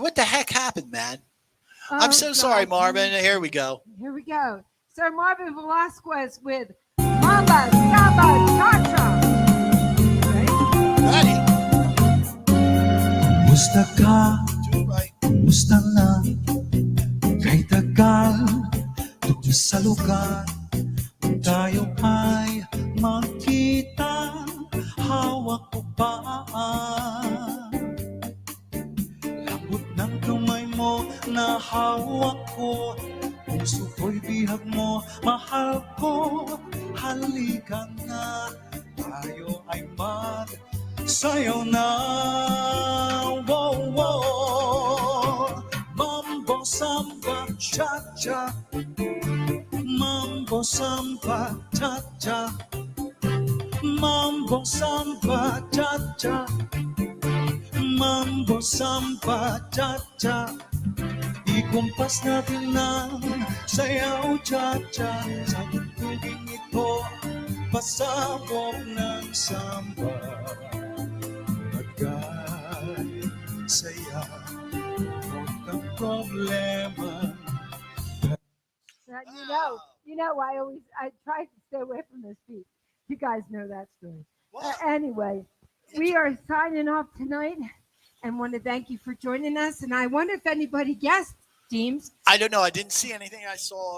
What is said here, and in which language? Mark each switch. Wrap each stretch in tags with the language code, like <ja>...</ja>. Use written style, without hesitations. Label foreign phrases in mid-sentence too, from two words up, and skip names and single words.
<en>What the heck happened, man? Oh, I'm so sorry, God. Marvin. Here we go. Here we go. Sir Marvin Velasquez with Mamba Samba Cha-Cha. Ready? Ready?</en> <tl>Musta ka,</tl> <en>Do it right.</en> <tl>musta na, kay tagal, dito sa lugar, kung tayo ay magkita, hawak ko ba? Lambot ng kamay mo na hawak ko, puso ko Ako'y bihag mo, mahal ko. Halika na, tayo ay magsayaw na. Wow, wow. Mambo, samba, cha-cha. Mambo, samba, cha-cha. Mambo, samba, cha-cha. Mambo, samba, cha-cha. Ikumpas natin ng sayaw, cha-cha. Sa tugtuging ito, pasabog ng samba. Magay, saya, huwag kang problema.</tl> <en>You know, I try to stay away from this beat. You guys know that story. What? Anyway, we are signing off tonight, and want to thank you for joining us. And I wonder if anybody guessed, James. I don't know. I didn't see anything. I saw</en>